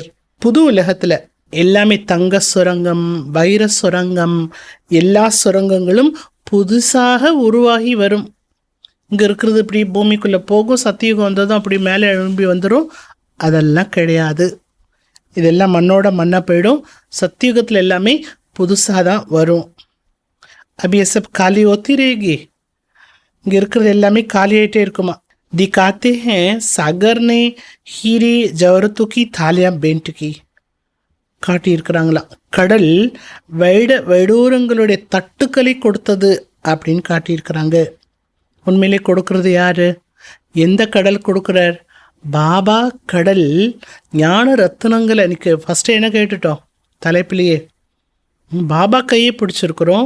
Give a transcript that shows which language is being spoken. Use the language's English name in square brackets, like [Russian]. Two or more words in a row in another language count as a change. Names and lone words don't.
[Tamil] புது உலகத்தில் எல்லாமே தங்க சுரங்கம், வைர சுரங்கம், எல்லா சுரங்கங்களும் புதுசாக உருவாகி வரும். இங்கே இருக்கிறது இப்படி பூமிக்குள்ளே போகும், சத்தியுகம் வந்ததும் அப்படி மேலே எழும்பி வந்துடும். அதெல்லாம் கிடையாது. இதெல்லாம் மண்ணோட மண்ணாக போயிடும். சத்தியுகத்தில் எல்லாமே புதுசாக தான் வரும். [Hindi] अब ये सब खाली होती रहेगी. [Tamil] இங்க இருக்கிறது எல்லாமே காலியாயிட்டே இருக்குமா. [Hindi] दिखाते हैं सागर ने हीरे जवाहरातों की थालियां बेंट की. [Tamil] காட்டியிருக்கிறாங்களா, கடல் வைடூரங்களுடைய தட்டுக்களை கொடுத்தது அப்படின்னு காட்டியிருக்கிறாங்க. உண்மையிலே கொடுக்கறது யாரு? எந்த கடல் கொடுக்குறார்? பாபா கடல் ஞான ரத்தினங்களை. எனக்கு ஃபஸ்ட்டு என்ன கேட்டுட்டோம் தலைப்பிலேயே, பாபா கையை பிடிச்சிருக்கிறோம்.